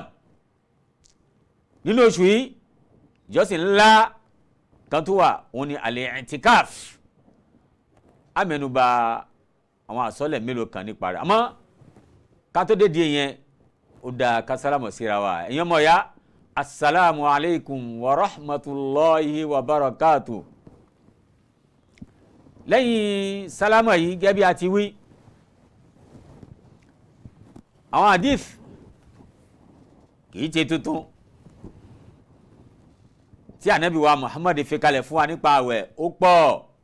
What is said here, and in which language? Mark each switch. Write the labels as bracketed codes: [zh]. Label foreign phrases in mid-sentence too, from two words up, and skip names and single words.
[yo] nínú oṣù yìí ìjọsìn ńlá kan tó wà òun ni al-i'tikaf. amẹnuba àwọn àsọlẹ̀ mélòó kan nípa rẹ̀ àmọ́ ká tó dédé yẹn ó dáa ká sálámù síra wa. ẹ̀yin ọmọ ya [ar] السلام عليكم ورحمة الله وبركاته. [yo] lẹ́yìn sálámà yìí gẹ́gẹ́ bí a ti wí, àwọn hadith kìí ṣe tuntun tí Ànábì wa Muhammad fi kalẹ̀ fún wa nípa àwẹ̀ ó pọ̀.